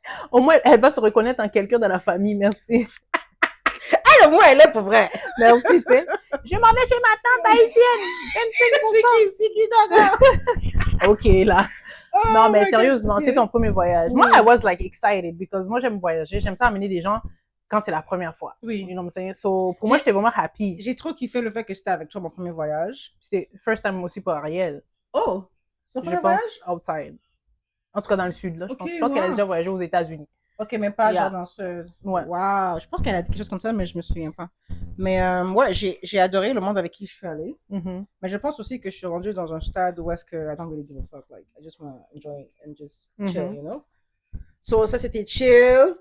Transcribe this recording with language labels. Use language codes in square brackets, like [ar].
[fr] Au moins, elle va se reconnaître en quelqu'un dans la famille, merci. Au moins, elle est pour vrai. Merci, tu sais. Je m'en vais chez ma tante haïtienne. 25%. C'est qui, d'accord? OK, là. Non, mais sérieusement, c'est ton premier voyage. [en] Moi, I was like excited because moi, [fr] j'aime voyager. J'aime ça amener des gens quand c'est la première fois. Oui. [en] You know what I'm saying? [fr] So, pour moi, j'étais vraiment happy. J'ai trop kiffé le fait que c'était avec toi mon premier voyage. C'était first time aussi pour Ariel. Oh! Je pense outside. En tout cas, dans le sud, là. Je pense qu'elle a déjà voyagé aux États-Unis. OK, mais pas genre dans ce... Ouais. Wow! Je pense qu'elle a dit quelque chose comme ça, mais je me souviens pas. Mais ouais, j'ai adoré le monde avec qui je suis allée. Mais je pense aussi que je suis rendue dans un stade où est-ce que [en] I don't really give a fuck. Like, I just want to enjoy and just chill, you know? So, [fr] ça, c'était chill.